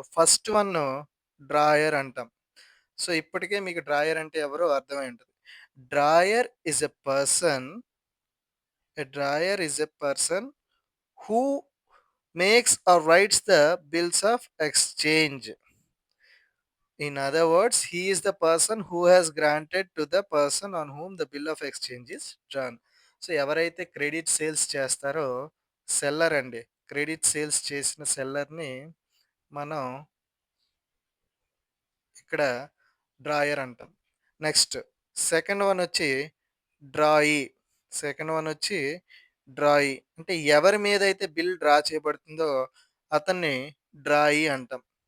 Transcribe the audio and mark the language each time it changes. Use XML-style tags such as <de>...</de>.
<te>First one drawer అంటాం. So, ఇప్పటికే మీకు డ్రాయర్ అంటే ఎవరో అర్థమై ఉంటది.</te> <en>Drawer is a person a drawer is a person who makes or writes the bills of exchange. In other words, he is the person who has granted to the person on whom the bill of exchange is drawn.</en> <te>So, ఎవరైతే credit sales చేస్తారో seller అండి. Credit sales చేసిన సెల్లర్‌ని మనం ఇక్కడ drawer అంటాం. Next second one వచ్చి drawee. Second one వచ్చి drawee. అంటే ఎవరి మీదైతే బిల్ డ్రా చేయబడుతుందో అతన్ని డ్రాయీ అంటాం.</te>